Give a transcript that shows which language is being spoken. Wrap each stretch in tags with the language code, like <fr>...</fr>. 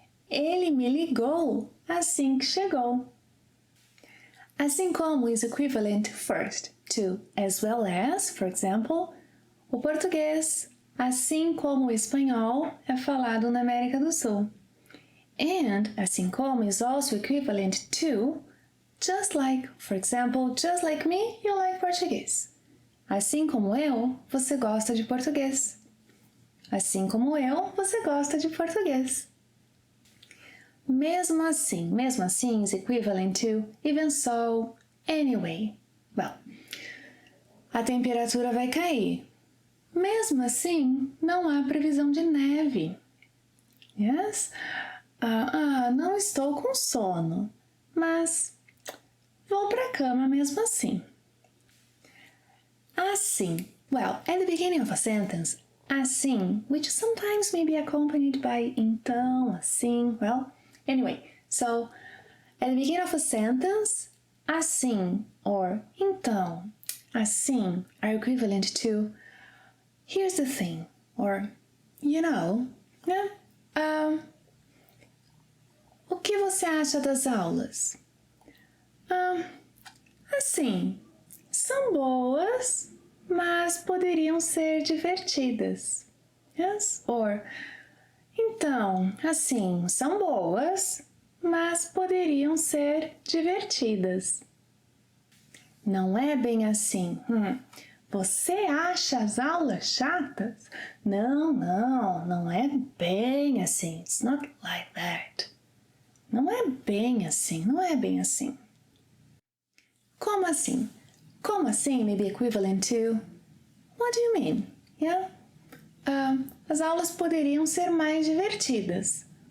<pt>Ele me ligou assim que chegou. Assim como</pt> <en>is equivalent first to as well as, for example,</en> <pt>o português, assim como o espanhol, é falado na América do Sul.</pt> <en>And assim como is also equivalent to, just like, for example, just like me, you like Portuguese.</en> <pt>Assim como eu, você gosta de português. Assim como eu, você gosta de português.</pt> <en>Mesmo assim is equivalent to even so, anyway.</en> <pt>Well, a temperatura vai cair. Mesmo assim, não há previsão de neve.</pt> <en>Yes?</en> <pt>Não estou com sono, mas vou para a cama mesmo assim. Assim.</pt> <en>Well, at the beginning of a sentence, assim, which sometimes may be accompanied by então, assim, well, anyway, so at the beginning of a sentence, assim or então, assim are equivalent to here's the thing or you know, yeah.</en> <pt>O que você acha das aulas? Assim, são boas, mas poderiam ser divertidas.</pt> <en>Yes?</en> <pt>Or, então, assim, são boas, mas poderiam ser divertidas. Não é bem assim. Você acha as aulas chatas? Não é bem assim.</pt> <en>It's not like that.</en> <pt>Não é bem assim. Como assim?</pt> <en>Como assim may be equivalent to what do you mean? Yeah?</en> <pt>As aulas poderiam ser mais divertidas.</pt>